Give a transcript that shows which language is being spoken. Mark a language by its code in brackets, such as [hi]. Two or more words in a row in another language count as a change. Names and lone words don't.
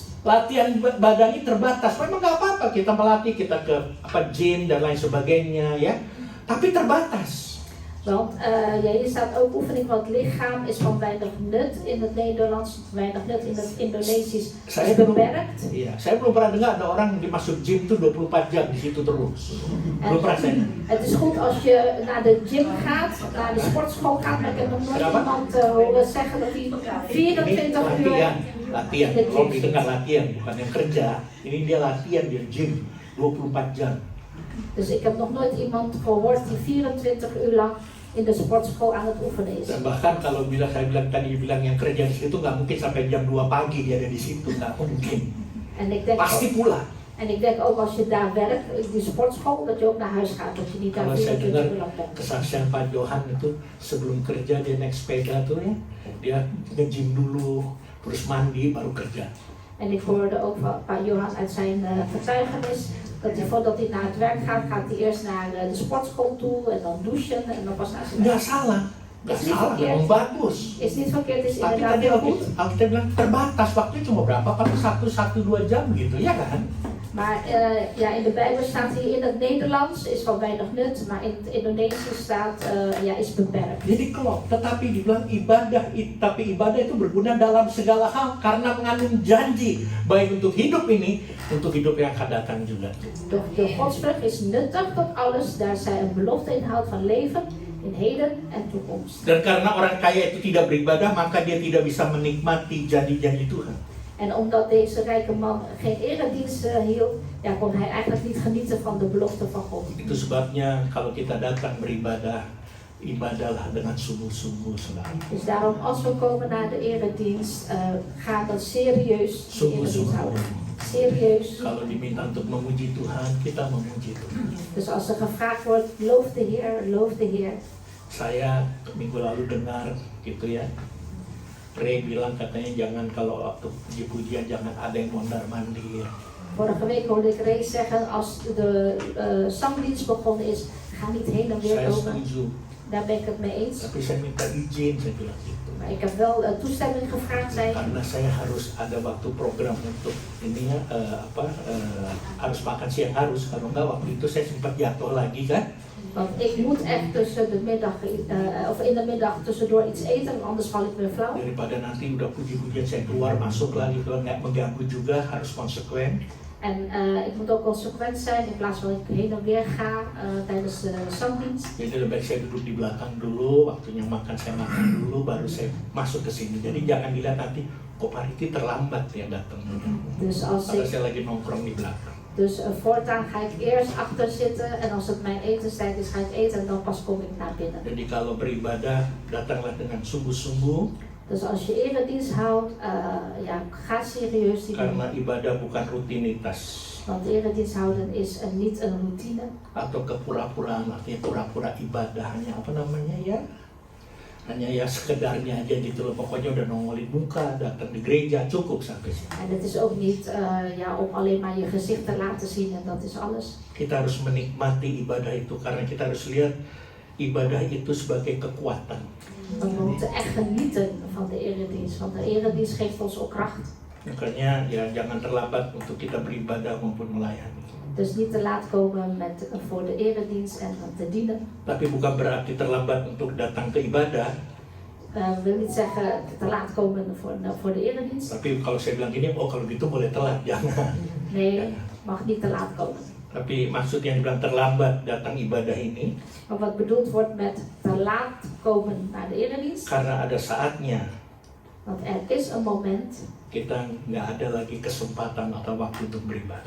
[id] Latihan badan ini terbatas. Memang nggak apa-apa kita melatih, kita ke gym dan lain sebagainya, ya. Tapi terbatas. [nl] Want hier staat ook oefening van het lichaam is van weinig nut in het Nederlands, weinig nut in het Indonesisch is beperkt. [id] Iya, saya belum pernah dengar ada orang yang masuk gym tuh 24 jam di situ terus. Belum pernah saya. [nl] Het is goed als je naar de gym gaat, naar de sportschool gaat, maar ik heb nog nooit iemand horen zeggen dat hij 24 uur [id] latihan. Kalau didengar latihan, bukan yang kerja. Ini dia latihan, dia gym 24 jam. [nl] Dus ik heb nog nooit iemand gehoord die 24 uur lang in de sportschool aan het oefenen is. [id] Dan bahkan kalau saya bilang yang kerja di situ nggak mungkin sampai jam 2 pagi dia ada di situ, nggak mungkin. [nl] En ik denk [id] Pasti pulang. [nl] En ik denk ook als je daar werkt, in die sportschool, dat je ook naar huis gaat. Dat je niet daar [id] Kalau saya [nl] 24 [id] dengar [nl] uur lang bent. [id] kesaksian Pak Johan itu sebelum kerja dia naik sepeda tuh ya, dia nge-gym dulu, terus mandi baru kerja. [nl] En ik hoorde ook van Pak Johan uit zijn getuigenis, dat hij voordat hij naar het werk gaat, gaat hij eerst naar de sportschool toe en dan douchen en dan pas naar zijn [id] Nggak [nl] werk. [id] salah, nggak [nl] Is niet [id] salah, [nl] verkeerd. [id] memang bagus. [nl] Is niet verkeerd, is [id] Tapi [nl] inderdaad [id] tadi [nl] heel goed. [id] Alkitab bilang terbatas, waktunya cuma berapa? Paling 1-2 jam gitu, ya kan? [nl] Maar ja, in de Bijbel staat hier in het Nederlands is van weinig nut, maar in het Indonesisch staat ja, is beperkt. [id] Jadi klop, tetapi dibilang ibadah, tapi ibadah itu berguna dalam segala hal karena mengandung janji baik untuk hidup ini, untuk hidup yang akan datang juga. [nl] Doch de godsvrucht is nuttig tot alles, daar zij een belofte inhoudt van leven in heden en toekomst. [id] Dan karena orang kaya itu tidak beribadah, maka dia tidak bisa menikmati janji-janji Tuhan. [nl] En omdat deze rijke man geen eredienst hield, ja, kon hij eigenlijk niet genieten van de belofte van God. [id] Itu sebabnya kalau kita datang beribadah, ibadahlah dengan sungguh-sungguh selalu. [nl] Dus daarom als we komen naar de eredienst, ga dan serieus de eredienst houden. Serieus. [id] Kalau diminta untuk memuji Tuhan, kita memuji Tuhan. [nl] Dus als er gevraagd wordt, loof de Heer, loof de Heer. [id] Saya minggu lalu dengar gitu ya, Ray bilang katanya jangan kalau waktu puji-pujian jangan ada yang mondar-mandir. [nl] Vorige week hoorde ik Ray zeggen, als de zangdienst begonnen is, ga niet heen en weer [id] Saya [nl] komen. [id] setuju, [nl] Daar ben ik het mee eens. [id] tapi saya minta izin, saya bilang gitu. [nl] Maar ik heb wel toestemming gevraagd, zei ik. [id] Karena saya harus ada waktu program untuk ini ya, harus makan siang harus, kalau enggak waktu itu saya sempat jatuh lagi kan. [nl] Want ik moet echt tussen de middag, of in de middag tussendoor iets eten, anders val ik weer flauw. [id] Daripada nanti udah puji-pujian saya keluar masuk lagi, kalau nggak mengganggu juga, harus konsekuen. [nl] En ik moet ook consequent zijn in plaats van ik heen en weer ga tijdens de zangdienst. [id] Jadi lebih baik saya duduk di belakang dulu, waktunya makan saya makan dulu, baru saya masuk ke sini. Jadi jangan dilihat nanti kok Pak Riki terlambat ya datang. [nl] Dus als [id] Karena [nl] ik, [id] saya lagi nongkrong di belakang. [nl] dus voortaan ga ik eerst achter zitten en als het mijn etenstijd is, ga ik eten en dan pas kom ik naar binnen. [id] Jadi kalau beribadah, datanglah dengan sungguh-sungguh. [nl] Dus als je eredienst houdt, ja, ga serieus die doen. [id] Karena ibadah bukan rutinitas [nl] Want eredienst houden is niet een routine. [id] atau kepura-puraan, artinya pura-pura ibadah, hanya apa namanya ya, hanya ya sekedarnya aja gitu loh, pokoknya udah nongolin muka, datang di gereja, cukup sampai sini. [nl] En het is ook niet ja, om alleen maar je gezicht te laten zien en dat is alles. [id] Kita harus menikmati ibadah itu karena kita harus lihat ibadah itu sebagai kekuatan. [nl] Want we moeten echt genieten van de eredienst, want de eredienst geeft ons ook kracht. [id] Makanya ya jangan terlambat untuk kita beribadah maupun melayani. [nl] Dus niet te laat komen voor de eredienst en te dienen. [id] Tapi bukan berarti terlambat untuk datang ke ibadah. [nl] Wil niet zeggen te laat komen voor de eredienst. [id] Tapi kalau saya bilang gini, oh kalau gitu boleh telat, jangan. [nl] Nee, mag niet te laat komen. [id] Tapi maksud yang dibilang terlambat datang ibadah ini, [nl] Maar wat bedoeld wordt met te laat komen naar de eredienst, [id] karena ada saatnya [nl] want er is een moment, [id] kita nggak ada lagi kesempatan atau waktu untuk beribadah.